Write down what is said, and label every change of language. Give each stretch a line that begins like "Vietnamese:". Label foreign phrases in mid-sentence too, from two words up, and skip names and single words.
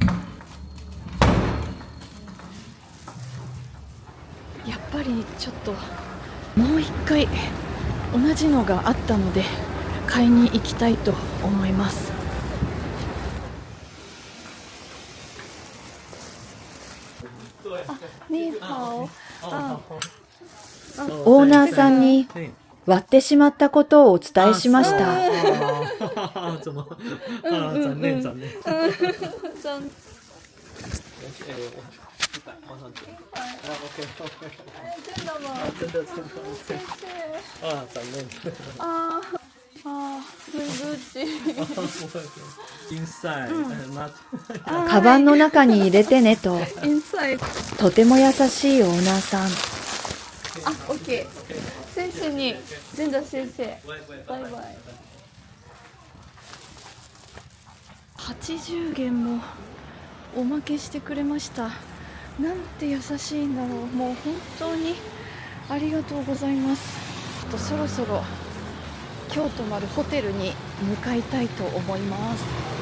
Japanese: やっぱりちょっともう一回同じのがあったので買いに行きたいと思います。ニーハオ。オーナーさんに割ってしまったことをお伝えしました。
Chinese: 怎么？
Japanese: 残念残念。
Chinese: 往上走。OK。真的吗？真的。残念。
Japanese: 難しい。 Inside。カバンの中に入れてねと、 Inside。とても優しいオーナーさん。 OK。
Chinese: 谢谢你，真的谢谢。
Japanese: バイバイ。 80元もおまけしてくれました。なんて優しいんだろう。もう本当にありがとうございます。そろそろ今日泊まるホテルに向かいたいと思います。